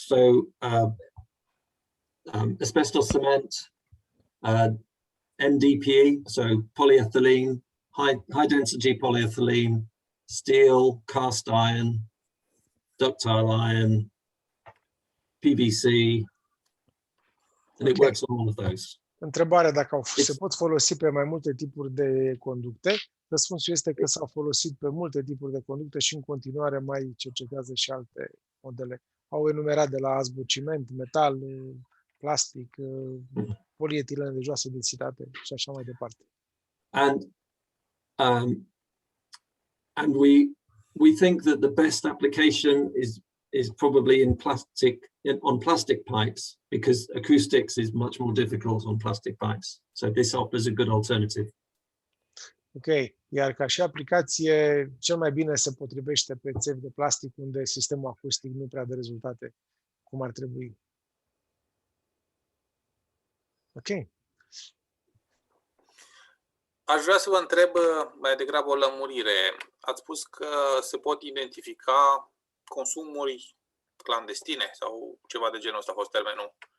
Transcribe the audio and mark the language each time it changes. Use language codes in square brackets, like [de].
[en] So asbestos cement, NDPE, so polyethylene, high density polyethylene, steel, cast iron, ductile iron, PVC, and it works on all of those. [ro] Întrebarea dacă se pot folosi pe mai multe tipuri de conducte. Răspunsul este că s-au folosit pe multe tipuri de conducte și în continuare mai cercetează și alte modele. Au enumerat de la azbociment, metal, plastic, polietilene de joasă densitate și așa mai departe. [en] And we think that the best application is probably on plastic pipes, because acoustics is much more difficult on plastic pipes. So this offers a good alternative. [ro] Ok, iar ca și aplicație, cel mai bine se potrivește pe țevi de plastic, unde sistemul acustic nu prea dă rezultate cum ar trebui. Ok. Aș vrea să vă întreb mai degrabă o lămurire. Ați spus că se pot identifica consumuri clandestine sau ceva de genul ăsta a fost termenul.